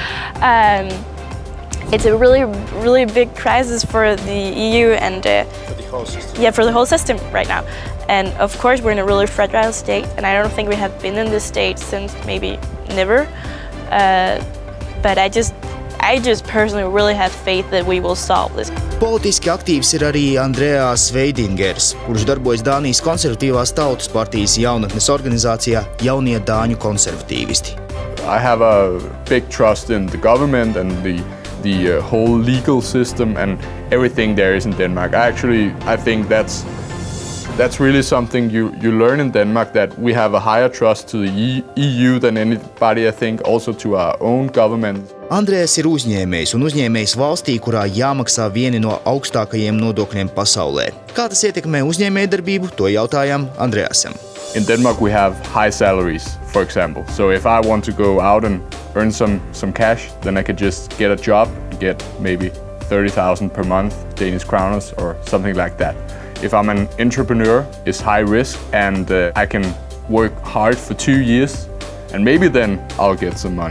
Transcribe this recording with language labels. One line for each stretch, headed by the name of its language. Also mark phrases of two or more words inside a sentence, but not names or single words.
English: It's a really, really big crisis for the EU and for the whole system. Yeah, for the whole system right now. And of course, we're in a really fragile state, and I don't think we have been in this state since maybe never. But I just personally really have faith that we will solve this.
Latvian: Politiski aktīvs ir arī Andreas Veidingers, kurš darbojas Dānijas konservatīvās tautas partijas jaunatnes organizācijā Jaunie Dāņu konservatīvisti.
English: I have a big trust in the government and the whole legal system and everything there is in Denmark. I think that's really something you learn in Denmark, that we have a higher trust to the EU than anybody, I think, also to our own government.
Latvian: Andrēs ir uzņēmējs un uzņēmējs valstī, kurā jāmaksā vieni no augstākajiem nodokļiem pasaulē. Kā tas ietekmē uzņēmējdarbību, to jautājām Andreasam.
English: In Denmark we have high salaries, for example. So if I want to go out and earn some cash, then I could just get a job and get maybe 30,000 per month, Danish kroners or something like that. If I'm an entrepreneur, it's high risk and I can work hard for 2 years and maybe then I'll get some money.